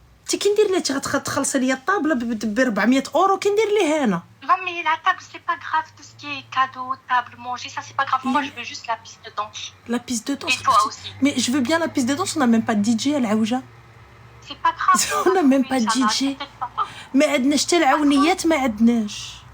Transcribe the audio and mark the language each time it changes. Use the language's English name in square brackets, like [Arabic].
[Arabic] انت كي ندير لها تخلصي لي الطابله ب 400 اورو كي ندير ليه انا. [French] Non mais la table c'est pas grave, tout ce qui est cadeau, table, manger, ça c'est pas grave. Moi je veux juste la piste de danse. La piste de danse. Et toi aussi. Mais je veux bien la piste de danse, on n'a même pas de DJ à العوجه. C'est pas grave. On n'a même pas de DJ. [Arabic] ما عندناش حتى العونيات ما عندناش.